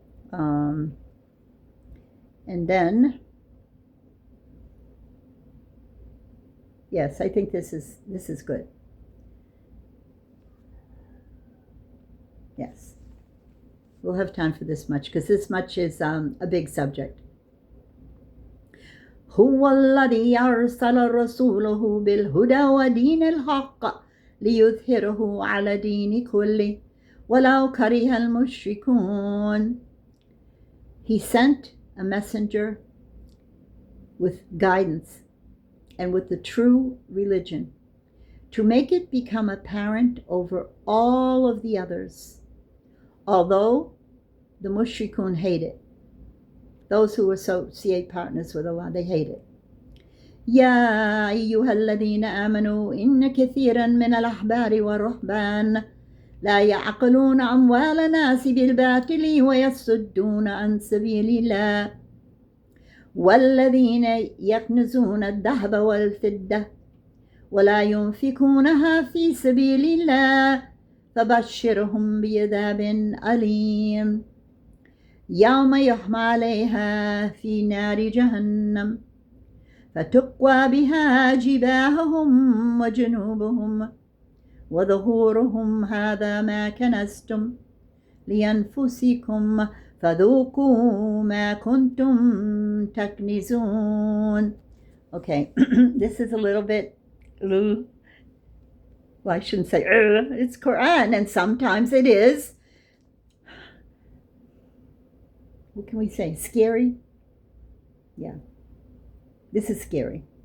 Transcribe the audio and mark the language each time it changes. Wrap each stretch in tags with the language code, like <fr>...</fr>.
<en>And then, yes, I think this is good. Yes, we'll have time for this much, because this much is a big subject.</en> <ar>هو الذي أرسل رسوله بالهدى ودين الحق ليظهره على دين كله ولو كره المشركون.</ar> <en>He sent a messenger with guidance and with the true religion to make it become apparent over all of the others, although the mushrikun hate it. Those who associate partners with Allah, they hate it.</en> <ar>يا أيها الذين آمنوا إن كثيرا من الأحبار والرهبان لا يعقلون أموال الناس بالباطل ويصدون عن سبيل الله والذين يكنزون الذهب والفضة ولا ينفقونها في سبيل الله فبشرهم بعذاب أليم يوم يحمى عليها في نار جهنم فتقوى بها جباههم وجنوبهم وظهورهم هذا ما كنزتم لأنفسكم فذوقوا ما كنتم تكنزون.</ar> <en>Okay, this is a little bit, well, I shouldn't say, it's Quran, and sometimes it is, what can we say, scary? Yeah, this is scary.</en>